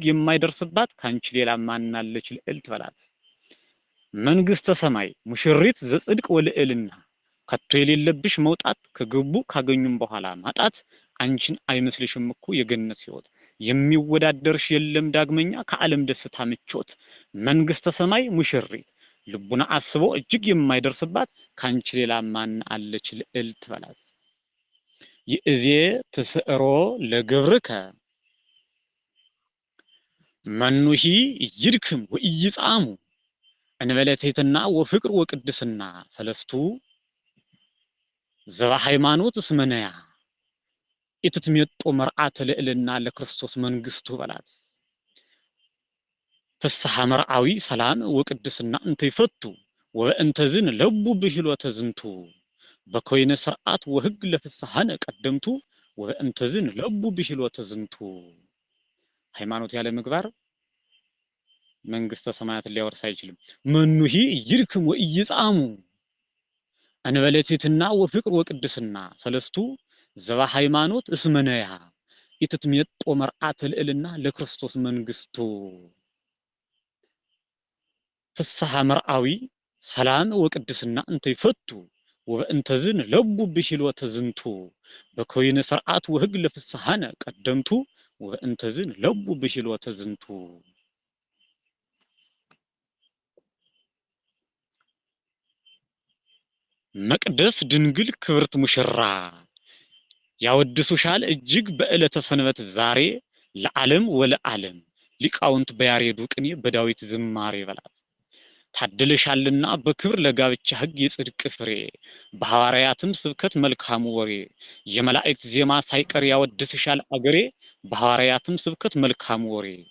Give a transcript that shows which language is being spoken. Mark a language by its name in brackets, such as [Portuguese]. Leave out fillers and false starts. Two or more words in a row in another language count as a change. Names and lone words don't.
[Amharic] የማይደርስባት ካንቺ ሌላ ማናለች ልዕልት በላት። መንግሥተ ሰማይ ሙሽሪት [Geez] ዘጽድቅ ወልዕልና [Amharic] ከቶ የሌለብሽ መውጣት ከገቡ ካገኙም በኋላ ማጣት አንቺን አይመስልሽም እኮ የገነት ሕይወት የሚወዳደርሽ የለም ዳግመኛ ከዓለም ደስታ ምቾት መንግሥተ ሰማይ ሙሽሪት ልቡና አስበው እጅግ የማይደርስባት ካንቺ ሌላ ማን አለች ልዕልት በላት። [Geez] ይእዜ ትስዕሮ ለግብርከ መኑሂ ይድክም ወኢይጻሙ እንበለ ትሕትና ወፍቅር ወቅድስና ሰለስቱ ዘባ ሃይማኖት እስመነያ ኢትትሜጦ መርአተ ልዕልና ለክርስቶስ መንግሥቱ በላት። ፍስሐ መርአዊ ሰላም ወቅድስና እንተ ይፈቱ ወበእንተዝን ለቡ ብሂሎተ ዝንቱ በኮይነ ስርዓት ወሕግ ለፍስሐነ ቀደምቱ ወበእንተዝን ለቡ ብሂሎተ ዝንቱ [Amharic] ሃይማኖት ያለ ምግባር መንግሥተ ሰማያትን ሊያወርስ አይችልም። [Geez] መኑሂ ይድክም ወኢይጻሙ እንበለቲትና ወፍቅር ወቅድስና ሰለስቱ ዘባ ሃይማኖት እስመነያ ኢትትሜጦ መርዓተ ልዕልና ለክርስቶስ መንግስቱ ፍስሐ መርዓዊ ሰላም ወቅድስና እንተ ይፈቱ ወበእንተዝን ለቡ ብሂልወተ ዝንቱ በኮይነ ሰርዓት ወህግ ለፍስሐነ ቀደምቱ ወበእንተዝን ለቡ ብሂልወተ ዝንቱ [Amharic] መቅደስ ድንግል ክብርት ሙሽራ ያወድሱሻል እጅግ በዕለተ ሰንበት ዛሬ ለዓለም ወለዓለም ሊቃውንት በያሬዱ ቅኔ በዳዊት ዝማሬ በላት ታድለሻልና በክብር ለጋብቻ ሕግ የጽድቅ ፍሬ በሐዋርያትም ስብከት መልካሙ ወሬ የመላእክት ዜማ ሳይቀር ያወድስሻል አገሬ በሐዋርያትም ስብከት መልካሙ ወሬ